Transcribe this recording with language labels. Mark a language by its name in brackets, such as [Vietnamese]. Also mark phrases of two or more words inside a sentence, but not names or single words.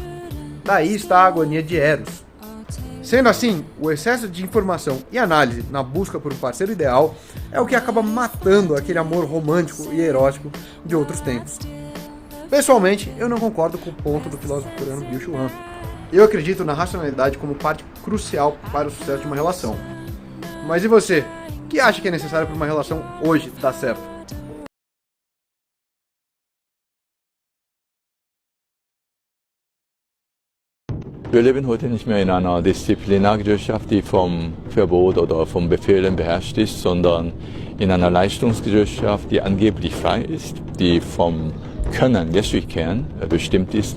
[Portuguese] Daí está a agonia de Eros. Sendo assim, o excesso de informação e análise na busca por um parceiro ideal é o que acaba matando aquele amor romântico e erótico de outros tempos. Pessoalmente, eu não concordo com o ponto do filósofo coreano Byung-Chul Han. Eu acredito na racionalidade como parte crucial para o sucesso de uma relação. Mas e você? O que acha que é necessário para uma relação hoje dar certo? [German] Wir leben heute nicht mehr in einer Disziplinargesellschaft, die vom Verbot oder vom Befehlen beherrscht ist, sondern in einer Leistungsgesellschaft, die angeblich frei ist, die vom Können, Kern bestimmt ist.